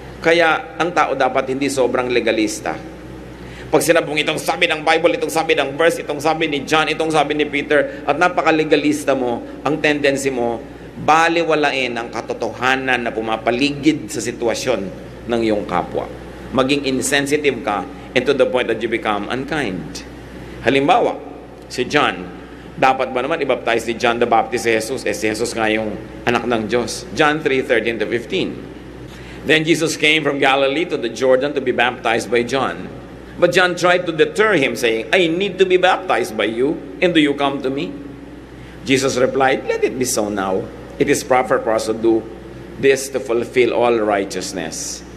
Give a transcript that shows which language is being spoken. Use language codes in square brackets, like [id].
[tl] Kaya ang tao dapat hindi sobrang legalista. Pag sinabong itong sabi ng Bible, itong sabi ng verse, itong sabi ni John, itong sabi ni Peter, at napaka-legalista mo, ang tendency mo, baliwalain ang katotohanan na pumapaligid sa sitwasyon ng iyong kapwa. Maging insensitive ka [en] and to the point that you become unkind. [tl] Halimbawa, si John, dapat ba naman i-baptize ni John the Baptist si Jesus? Si Jesus nga yung anak ng Diyos. [en] John 3:13-15. Then Jesus came from Galilee to the Jordan to be baptized by John. But John tried to deter him, saying, I need to be baptized by you, and do you come to me? Jesus replied, let it be so now. It is proper for us to do this to fulfill all righteousness.